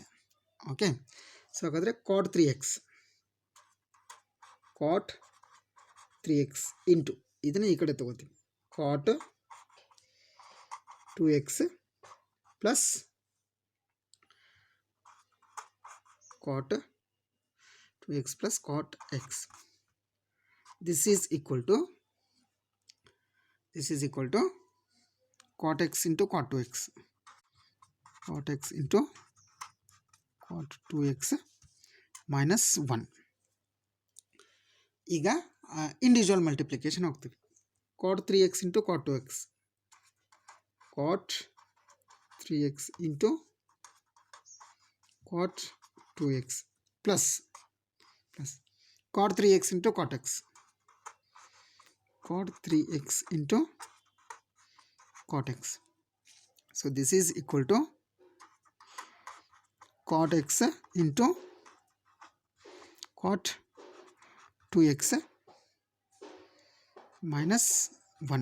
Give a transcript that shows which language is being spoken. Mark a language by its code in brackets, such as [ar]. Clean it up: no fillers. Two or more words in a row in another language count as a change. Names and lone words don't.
[en] okay, so [kn] ಹಾಗಾದರೆ [en] cot 3x into [kn] ಇದನ್ನು ಈ ಕಡೆ ತೊಗೋತೀವಿ [en] cot 2x plus cot 2x plus cot x. This is equal to cot x into cot 2x into cot 2x minus 1. [kn] ಈಗ [en] individual multiplication [kn] ಹೋಗ್ತೀವಿ. [en] cot 3x into cot 2x cot 3x into cot 2x plus cot 3x into cot x cot 3x into cot x. So this is equal to cot x into cot 2x minus 1.